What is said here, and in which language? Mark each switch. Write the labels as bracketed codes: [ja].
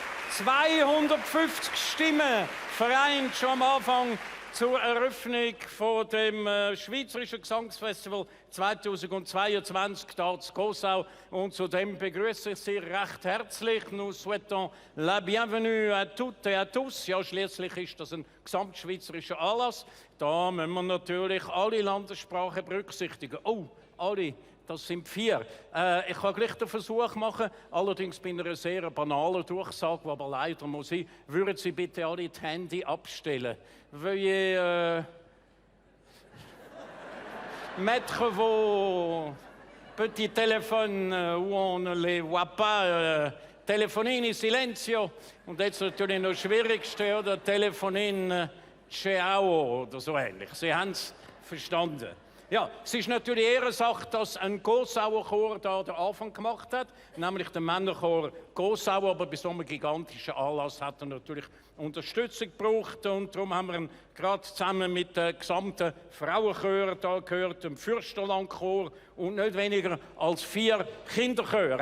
[de] 250 Stimmen vereint schon am Anfang zur Eröffnung von dem Schweizerischen Gesangsfestival 2022 hier in Gossau. Und zudem begrüße ich Sie recht herzlich. [fr] Nous souhaitons la bienvenue à toutes et à tous. [de] Ja, schließlich ist das ein gesamtschweizerischer Anlass. Da müssen wir natürlich alle Landessprachen berücksichtigen. Oh, alle. Das sind 4. Ich kann gleich den Versuch machen, allerdings bei einer sehr banalen Durchsage, die aber leider muss sein. Würden Sie bitte alle die Handy abstellen? [fr] Veuillez mettre vos petits téléphones où on ne les voit pas, [it] Telefonini silenzio. [de] Und jetzt natürlich noch das Schwierigste, oder? [it] Telefonin ciao [de] oder so ähnlich. Sie haben es verstanden. Ja, es ist natürlich Ehrensache, dass ein Gossauer Chor da den Anfang gemacht hat, nämlich der Männerchor Gossau, aber bei so einem gigantischen Anlass hat er natürlich Unterstützung gebraucht und darum haben wir ihn gerade zusammen mit den gesamten Frauenchören da gehört, dem Fürstenlandchor und nicht weniger als 4 Kinderchöre.